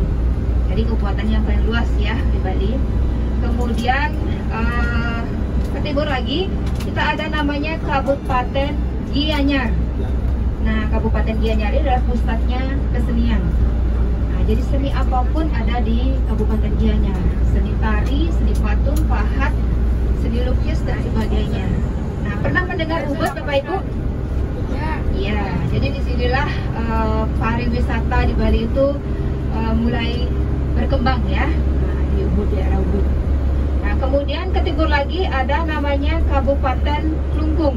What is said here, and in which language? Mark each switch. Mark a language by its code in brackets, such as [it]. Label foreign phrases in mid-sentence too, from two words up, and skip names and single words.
[id] Jadi kabupaten yang paling luas ya di Bali. Kemudian ke timur lagi kita ada namanya Kabupaten Gianyar. Nah, Kabupaten Gianyar ini adalah pusatnya kesenian. Nah, jadi seni apapun ada di Kabupaten Gianyar. Seni tari, seni patung, pahat, seni lukis dan sebagainya. Nah, pernah mendengar Ubud Bapak Ibu? Ya, jadi disinilah pariwisata di Bali itu mulai berkembang ya, di Ubud, daerah Ubud. Nah, kemudian ke timur lagi ada namanya Kabupaten Klungkung.